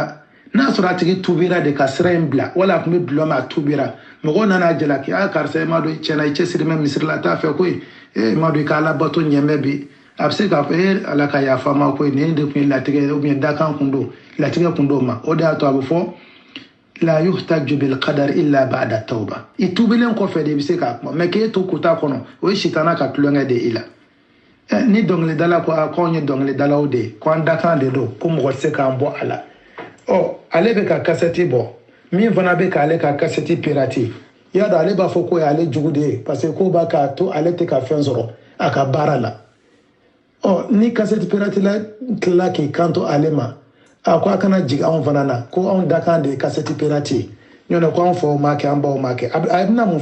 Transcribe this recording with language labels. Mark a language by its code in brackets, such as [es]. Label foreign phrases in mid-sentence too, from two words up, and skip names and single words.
[bm] la n'a sɔrɔ a tigi tubira de ka sira in bila wala a tun bɛ dulɔ ma a tubira mɔgɔw nana jalaki karisa i m'a dɔn tiɲɛna i cɛsiri mɛ misiri la a t'a fɛ koyi i m'a dɔn i ka ala bato ɲɛmɛ bi a bɛ se k'a fɔ ala ka yafa ma koyi nin de tun ye latigɛ ye [fr] ou bien [bm] dakan kun don latigɛ kun don ma o de y'a to a bɛ fɔ [ar] لا يحتج بالقدر إلا بعد التوبة [bm] i tubilen kɔfɛ de i bɛ se k'a kuma mais k'e to kuta kɔnɔ o ye sitana ka tulonkɛ de i la ni dɔnkilidala ko ko anw ye dɔnkilidalaw de ye ko an dakan de don ko mɔgɔ tɛ se k'an bɔ a la ale bɛ ka kasɛti bɔ min fana bɛ k'ale ka kasɛti pirati i y'a dɔn ale b'a fɔ ko y'ale jugu de ye [fr] parce que [bm] ko b'a k'a to ale tɛ ka fɛn sɔrɔ a ka baara la ni kasɛti pirati la tilala k'i kanto ale ma ko a kana jigin anw fana na ko anw dakan de ye kasɛti pirati ye ɲɔnɛ ko anw faw m'a kɛ an baw m'a kɛ a bɛna mun